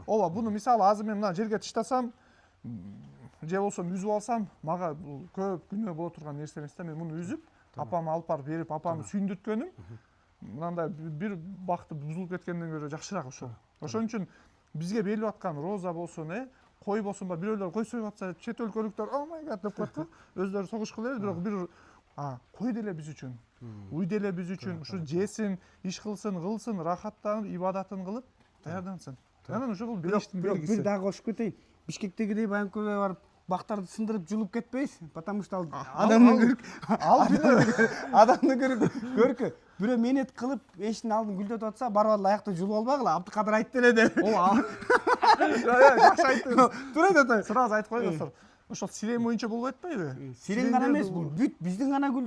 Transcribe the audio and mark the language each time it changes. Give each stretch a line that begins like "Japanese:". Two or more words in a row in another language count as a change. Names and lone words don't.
Kyrgyz: Ооба, буну мисалы азыр мен мына жерге таштасам, же болсо үзүп алсам, мага бул көп күнөө боло турган нерсе эмес да. Мен муну үзүп, апама алып барып берип, апамды сүйүндүрткөнүм мынандай бир бакыты бузулуп кеткенден көрө жакшыраак ошол. Ошон үчүн бизге берилип аткан роза болсун, кой болсун, бирөөлөр кой союп атса, чет өлкөлүктөр
English: "Oh my god"
Kyrgyz: деп коет го. Өздөрү согушкула эле, бирок бир кой деле биз үчүн, уй деле биз үчүн ушу жесин, иш кылсын, рахаттанып, ибадатын кылып даярдансын. Анан ошол бериштин белгиси. Бир дагы кошуп кетейин. Бишкектегидей банкага барып бактарды сындырып жулуп кетпейсиз,
Russian: потому что
Kyrgyz: адамдын көркү бирөө менет кылып эшиктин алдын гүлдөтүп атса, барып аяктан жулуп албагыла, Абдыкадыр айтты эле деп. Жакшы айттыңыз. Тура да. Сразу айтып коеюн достор. Ошол сирен боюнча болбой атпайбы? Сирен гана эмес, бул бүт биздин гана гүлдөр.